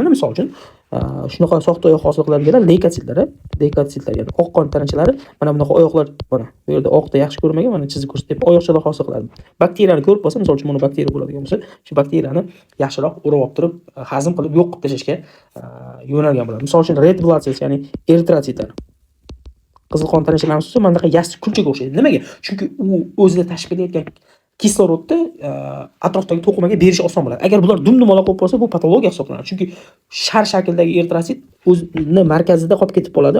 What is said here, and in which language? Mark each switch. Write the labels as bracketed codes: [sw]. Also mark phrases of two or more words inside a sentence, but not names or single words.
[uz] Mana misol uchun, shunaqa soxta oyoq hosil qiladiganlar leykotitlar, ya'ni oq qon tananchalari mana bunaqa oyoqlar, mana bu yerda oqda yaxshi ko'rmagan, mana chizib ko'rsatyapman, oyoqchalar hosil qiladi. Bakteriyani ko'rib qolsa, misol uchun mana bakteriya bo'ladigan bo'lsa, shu bakteriyani yaxshiroq o'rab olib turib, hazm qilib yo'q qilib tashlashga yo'nalgan bo'ladi. Misol uchun [en] red blood cells, [uz] ya'ni eritrotsitlar, qizil qon tanachalarimiz esa mana bunaqa yassi kulchaga o'xshaydi. Nimaga? Chunki u o'zida tashkil etayotgan kislorodni atrofdagi to'qimaga berish oson bo'ladi. Agar bular dum-dumaloq bo'lib qolsa, bu patologiya hisoblanadi. Chunki shar shakldagi eritrotsit o'zining markazida qolib ketib qoladi.